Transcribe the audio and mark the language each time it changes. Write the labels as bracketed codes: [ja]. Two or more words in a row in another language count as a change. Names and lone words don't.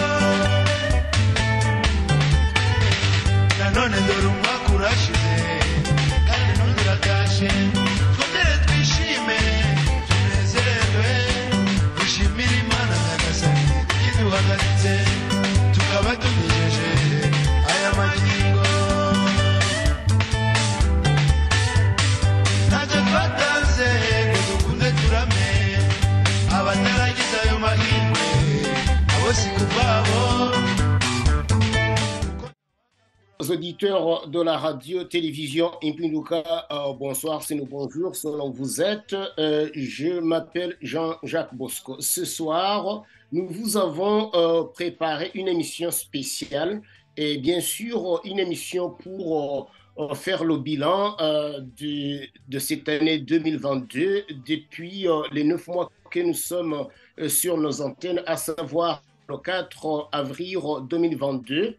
[rw] nanone dore umwaka urashize kandi n'undi urataje twongere twishime tunezerwe dushimire Imana Nyagasani iduhagaritse tukaba tugejeje aya magingo ntacyo twatanze ngo dukunde turame abataragize ayo mahirwe abo si kubabo. [fr] Auditeurs de la radio-télévision Impinduka, bonsoir, c'est nous, bonjour, selon vous êtes. Je m'appelle Jean-Jacques Bosco. Ce soir, nous vous avons préparé une émission spéciale et bien sûr une émission pour faire le bilan de cette année 2022 depuis les 9 mois que nous sommes sur nos antennes, à savoir le 4 avril 2022.